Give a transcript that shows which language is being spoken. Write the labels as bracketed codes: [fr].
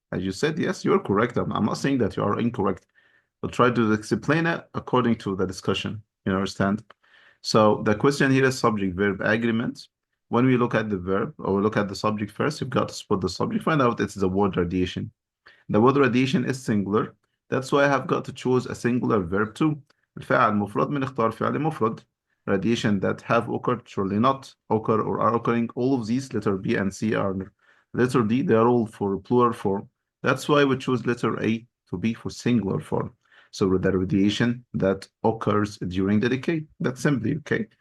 [en] As you said, yes, you're correct. I'm not saying that you are incorrect, but try to explain it according to the discussion. You understand? So the question here is subject verb agreement. When we look at the verb or we look at the subject first, you've got to spot the subject, find out it's the word radiation. The word radiation is singular. That's why I have got to choose a singular verb too. [ar] الفاعل مفرد بنختار فعل مفرد. [en] Radiation that have occurred, surely not, occur or are occurring. All of these, letter B and C are letter D, they are all for plural form. That's why we choose letter A to be for singular form. So the radiation that occurs during the decay. That's simply okay.